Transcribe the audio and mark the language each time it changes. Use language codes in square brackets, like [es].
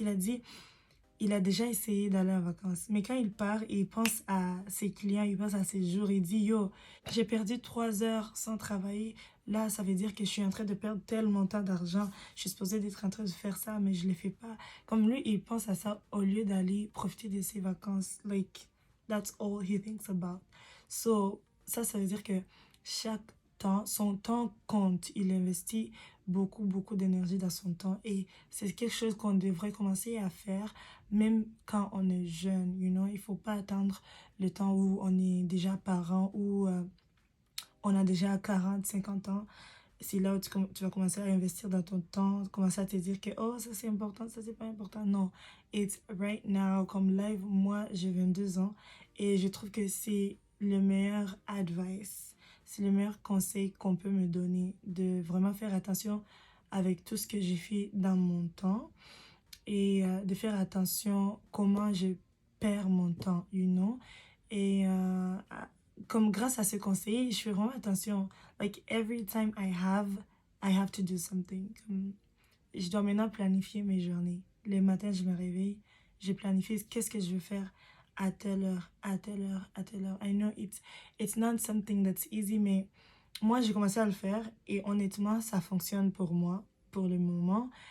[fr] Il a dit, il a déjà essayé d'aller en vacances. Mais quand il part, il pense à ses clients, il pense à ses jours. Il dit, yo, j'ai perdu 3 heures sans travailler. Là, ça veut dire que je suis en train de perdre tel montant d'argent. Je suis supposée d'être en train de faire ça, mais je ne le fais pas. Comme lui, il pense à ça au lieu d'aller profiter de ses vacances. [en] Like, that's all he thinks about. [fr] So, ça veut dire que chaque temps, son temps compte. Il investit beaucoup, beaucoup d'énergie dans son temps. Et c'est quelque chose qu'on devrait commencer à faire même quand on est jeune, you know, il faut pas attendre le temps où on est déjà parent ou on a déjà 40 50 ans. C'est là où tu vas commencer à investir dans ton temps, commencer à te dire que oh, ça c'est important, ça c'est pas important. Non, it's right now. Comme live, moi j'ai 22 ans et je trouve que c'est le meilleur advice, c'est le meilleur conseil qu'on peut me donner de vraiment faire attention avec tout ce que j'ai fait dans mon temps et de faire attention comment je perds mon temps, you know. Et comme grâce à ce conseil, je fais vraiment attention. [en] Like every time I have to do something. [fr] Comme, je dois maintenant planifier mes journées. Les matins, je me réveille, je planifie qu'est-ce que je veux faire à telle heure, à telle heure, à telle heure. I know it's not something that's easy, mais moi, j'ai commencé à le faire et honnêtement, ça fonctionne pour moi pour le moment.